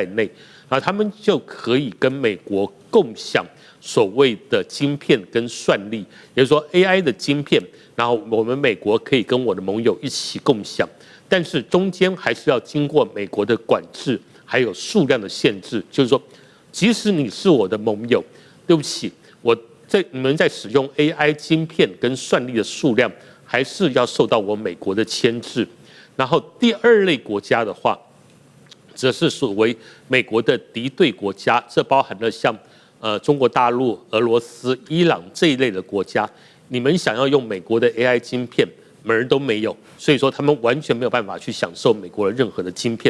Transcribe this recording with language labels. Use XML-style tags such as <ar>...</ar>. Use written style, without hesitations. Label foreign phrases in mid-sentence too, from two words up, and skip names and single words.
<zh>內，然後他們就可以跟美國共享所謂的晶片跟算力，也就是說 AI 的晶片，然後我們美國可以跟我的盟友一起共享，但是中間還是要經過美國的管制，還有數量的限制，就是說，即使你是我的盟友，對不起，你們在使用 AI 晶片跟算力的數量，還是要受到我美國的牽制。然後第2類國家的話，則是所謂美國的敵對國家，這包含了像中國大陸、俄羅斯、伊朗這一類的國家，你們想要用美國的 AI 晶片，門兒都沒有，所以說他們完全沒有辦法去享受美國的任何的晶片。</zh>